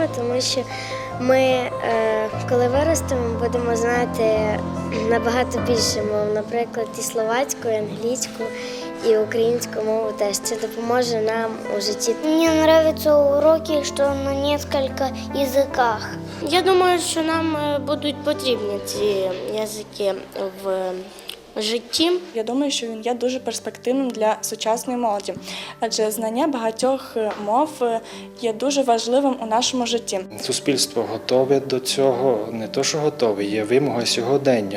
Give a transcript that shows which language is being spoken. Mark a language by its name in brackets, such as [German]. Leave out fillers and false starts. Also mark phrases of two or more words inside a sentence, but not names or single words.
[Ukrainian] тому що ми, коли виростемо, будемо знати набагато більше мов, наприклад, і словацьку, і англійську, і українську мову теж. Це допоможе нам у житті. [Russian] Мне нравятся уроки, что на несколько языках. [Ukrainian] Я думаю, що нам будуть потрібні ці язики в житті. Я думаю, що він є дуже перспективним для сучасної молоді, адже знання багатьох мов є дуже важливим у нашому житті. Суспільство готове до цього, не то що готове, є вимога сьогодення.